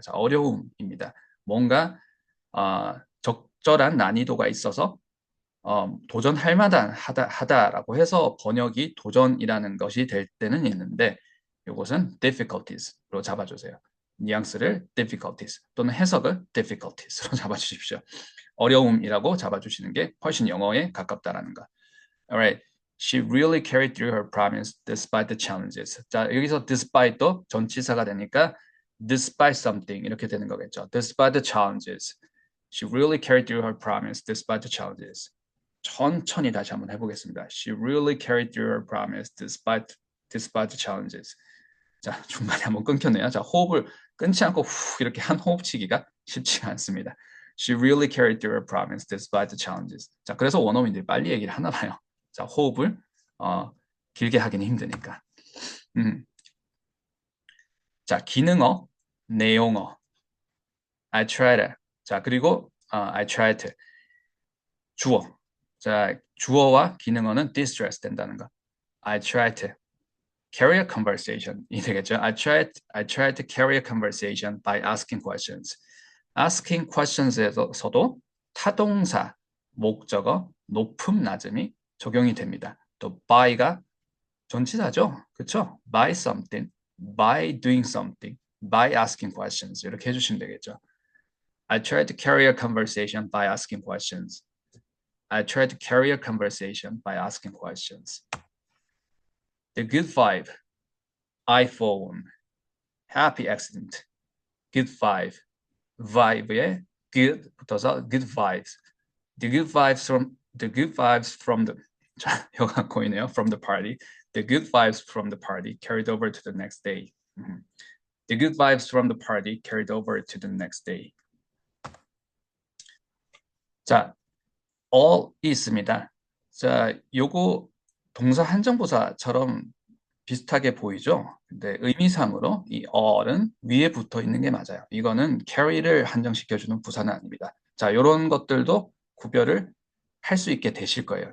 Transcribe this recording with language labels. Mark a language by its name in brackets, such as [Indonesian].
[Korean] 자, 어려움입니다. 뭔가 적절한 난이도가 있어서 도전할 만한 하다라고 해서 번역이 도전이라는 것이 될 때는 있는데 이것은 difficulties로 잡아주세요. 뉘앙스를 difficulties 또는 해석을 difficulties로 잡아주십시오. 어려움이라고 잡아주시는 게 훨씬 영어에 가깝다라는 거. [English] Alright. She really carried through her promise despite the challenges. [Korean] 자, 여기서 despite도 전치사가 되니까 despite something 이렇게 되는 거겠죠. [English] Despite the challenges. She really carried through her promise despite the challenges. [Korean] 천천히 다시 한번 해보겠습니다. [English] She really carried through her promise despite the challenges. [Korean] 자, 중간에 한번 끊겼네요. 자, 호흡을 끊지 않고 후 이렇게 한 호흡치기가 쉽지가 않습니다. [English] She really carried through her promise despite the challenges. [Korean] 자, 그래서 원어민들이 빨리 얘기를 하나 봐요. 자, 호흡을 길게 하기는 힘드니까. 자, 기능어, 내용어. [English] I tried. [Korean] 자, 그리고 [English] I tried to. [Korean] 주어. 자, 주어와 기능어는 distress 된다는 거. [English] I tried to carry a conversation [Korean] 이 되겠죠. [English] I tried to carry a conversation by asking questions. [Korean] asking questions에서도 타동사, 목적어, 높음, 낮음이 적용이 됩니다. 또 by가 전치사죠. 그렇죠? [English] by something, by doing something, by asking questions [Korean] 이렇게 해주시면 되겠죠. [English] I tried to carry a conversation by asking questions. I tried to carry a conversation by asking questions. The good vibe, iPhone, happy accident, good vibe, vibe에 good 붙어서 good vibes. The good vibes from the [Korean] 자, 여가 보이네요. [English] From the party. The good vibes from the party carried over to the next day. The good vibes from the party carried over to the next day. [Korean] 자, all이 있습니다. 자, 요거 동사 한정부사처럼 비슷하게 보이죠? 근데 의미상으로 이 all은 위에 붙어 있는 게 맞아요. 이거는 carry를 한정시켜주는 부사는 아닙니다. 자, 요런 것들도 구별을 할 수 있게 되실 거예요.